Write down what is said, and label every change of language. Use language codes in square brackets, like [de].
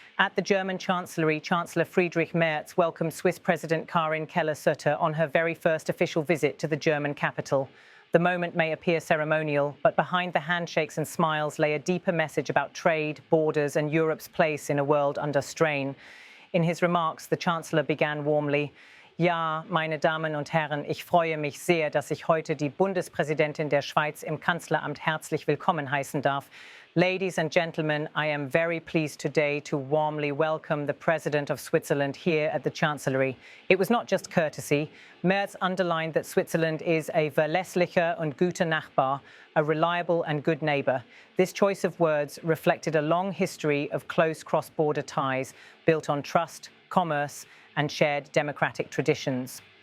[en] At the German Chancellery, Chancellor Friedrich Merz welcomed Swiss President Karin Keller-Sutter on her very first official visit to the German capital. The moment may appear ceremonial, but behind the handshakes and smiles lay a deeper message about trade, borders and Europe's place in a world under strain. In his remarks, the Chancellor began warmly. [de] Ja, meine Damen und Herren, ich freue mich sehr, dass ich heute die Bundespräsidentin der Schweiz im Kanzleramt herzlich willkommen heißen darf. [en] Ladies and gentlemen, I am very pleased today to warmly welcome the President of Switzerland here at the Chancellery. It was not just courtesy. Merz underlined that Switzerland is a [de] verlässlicher und guter Nachbar, [en] a reliable and good neighbour. This choice of words reflected a long history of close cross-border ties built on trust, commerce and shared democratic traditions.